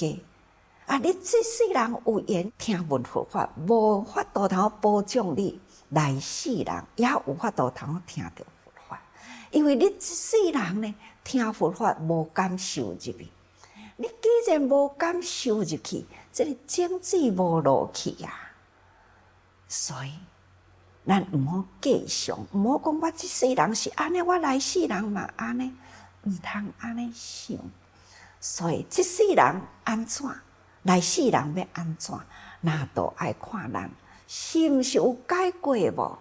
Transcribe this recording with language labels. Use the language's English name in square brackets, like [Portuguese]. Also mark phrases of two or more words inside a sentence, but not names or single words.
[Min Nan Chinese] 你这世人有缘听闻佛法，无法度通好保障你来世人也有法度通好听到佛法，因为你这世人呢听佛法无感受入去。你既然无感受入去，这个种子无落去啊。所以咱毋好计上，毋好讲我这世人是安尼，我来世人嘛安尼，毋通安尼想。所以这世人安怎，来世人要安怎，那都爱看咱是毋是有改过无？